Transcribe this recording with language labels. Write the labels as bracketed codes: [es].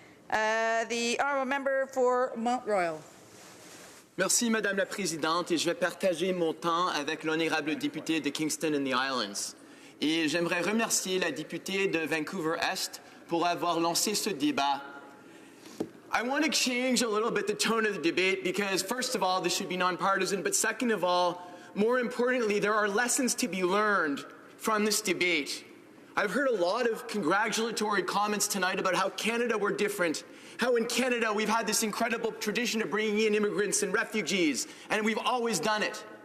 [en] The honourable member for Mount Royal. [fr] Merci, Madame la Présidente, et je vais partager mon temps avec l'honorable député de Kingston and the Islands. Et j'aimerais remercier la députée de Vancouver-Est pour avoir lancé ce débat. [en] I want to change a little bit the tone of the debate because, first of all, this should be nonpartisan, but second of all, more importantly, there are lessons to be learned from this debate. I've heard a lot of congratulatory comments tonight about how Canada we're different, how in Canada we've had this incredible tradition of bringing in immigrants and refugees, and we've always done it.